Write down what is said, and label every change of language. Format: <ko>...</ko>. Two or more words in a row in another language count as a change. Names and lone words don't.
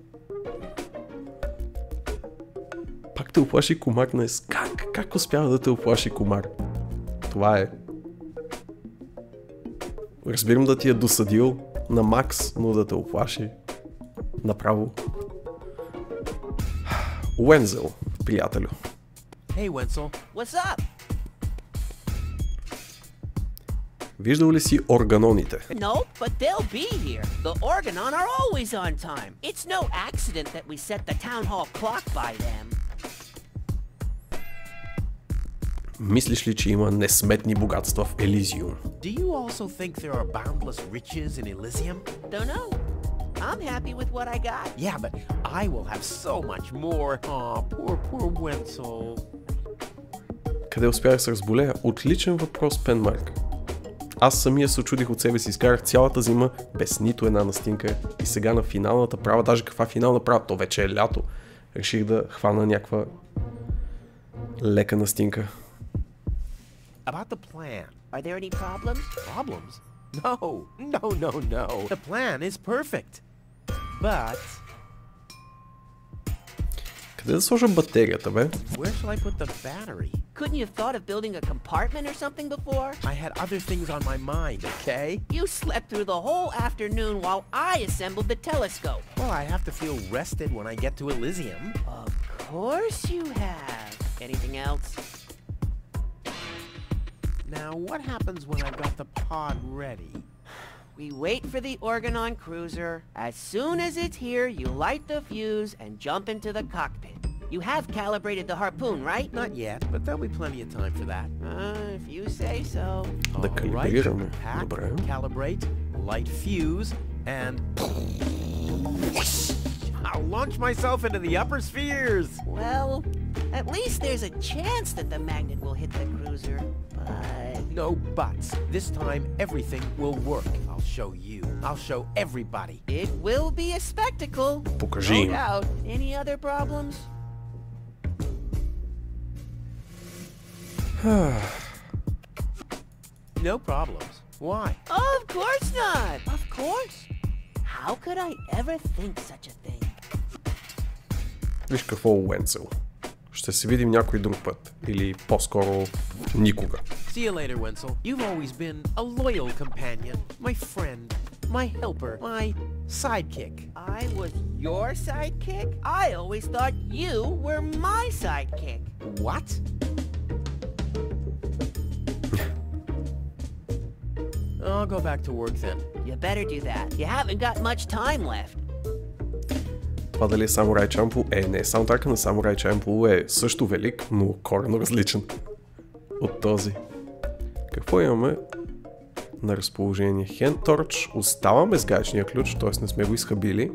<bg>Пак те оплаши комар днес. Как успява да те оплаши комар? Това е Разбирам да ти е досадил на макс, но да те оплаши направо. Уензел, приятелю.</bg> <en>Hey, Wenzel. What's up?</en> <bg>Виждал ли си органоните?</bg> <en>No, but they'll be here. The Organon are always on time. It's no accident that we set the town hall clock by them.</en> <bg>Мислиш ли, че има несметни богатства в Елизиум?</bg> <en>Do you also think there are boundless riches in Elysium? Don't know. I'm happy with what I got. Yeah, but I will have so much more. Aw, poor Wenzel.</en> <bg>Къде успях да се разболея? Отличен въпрос, Пенмарк. Аз самия се очудих от себе си, изкарах цялата зима без нито една настинка и сега на финалната права, даже каква финална права, то вече е лято, реших да хвана някаква лека настинка.</bg> <en>About the plan. Are there any problems? Problems? No. The plan is perfect. But</en> <bg>Къде да сложа батерията, бе?</bg> <en>where shall I put the battery? Couldn't you have thought of building a compartment or something before? I had other things on my mind, okay? You slept through the whole afternoon while I assembled the telescope. Well, I have to feel rested when I get to Elysium. Of course you have. Anything else? Now, what happens when I've got the pod ready? We wait for the Organon cruiser. As soon as it's here, you light the fuse and jump into the cockpit. You have calibrated the harpoon, right? Not yet, but there'll be plenty of time for that. If you say so.</en> <bg>Да калибрираме.</bg> <en>Pack,</en> <bg>Добре.</bg> <en>calibrate, light fuse, and I'll launch myself into the upper spheres. Well, at least there's a chance that the magnet will hit the cruiser, but... No buts. This time, everything will work. I'll show you. I'll show everybody. It will be a spectacle.</en> <bg>Покажи</bg> <en>No</en> <bg>им.</bg> <en>doubt. Any other problems? No problems. Why? Of course not. Of course. How could I ever think such a thing?</en> <bg>Виж какво е Уенцел. Ще се видим някой друг път. Или по-скоро никога.</bg> <en>See you later, Wenzel. You've always been a loyal companion, my friend, my helper, my sidekick. I was your sidekick? I always thought you were my sidekick. What? I'll go back to work then. You better do that. You haven't got much time left.</en> <bg>Това дали е Самурай Чамплу? Не, саундтрака на Самурай Чамплу е също велик, но коренно различен от този. Какво имаме на разположение?</bg> <en>Hand Torch,</en> <bg>оставаме с гаечния ключ, т.е. не сме го изхабили.</bg>